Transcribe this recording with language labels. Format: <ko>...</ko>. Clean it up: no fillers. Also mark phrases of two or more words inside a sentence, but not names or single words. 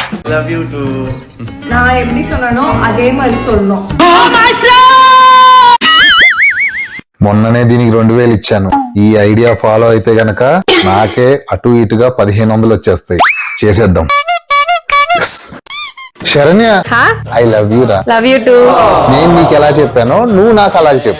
<en>love you too.</en> <ta>நான் எப்படி சொன்னனோ அதே மாதிரி சொல்லணும்.</ta> <te>మొన్ననే దీనికి 2000 ఇచ్చాను. ఈ</te> <en>idea follow</en> <te>అయితే గనక నాకే అటు ఇటుగా 1500 వచ్చేస్తాయి. చేసేద్దాం. శరణ్య,</te> <en>I love you</en> <te>రా.</te> <en>love you too.</en> <te>నేను నీకు ఎలా చెప్పానో నువ్వు నాకు అలాగే చెప్పు.</te>